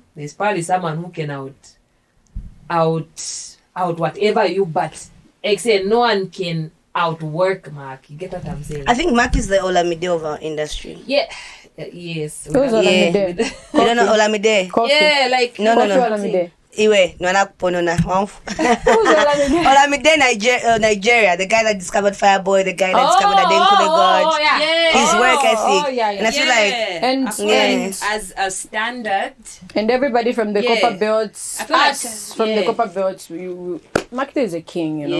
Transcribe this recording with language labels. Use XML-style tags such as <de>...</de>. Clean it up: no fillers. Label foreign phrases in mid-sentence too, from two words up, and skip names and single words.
<en>There's probably someone who can out whatever you, but except no one can outwork Mark. You get what I'm saying? I think Mark is the Olamide of our industry. Yeah. Yes. Who's Olamide? You don't know Olamide? Coffee. Yeah, like No. Olamide. Iwe, no na ponona. Who's Olamide? Olamide, Nigeria, the guy that discovered Fireboy, the guy that discovered Adenkule God. yeah. His work ethic. yeah. And I feel like And- according as a standard. And everybody from the Yeah. copper belts, I feel like- us from the yeah. copper belts, Makita is a king, you know.</en>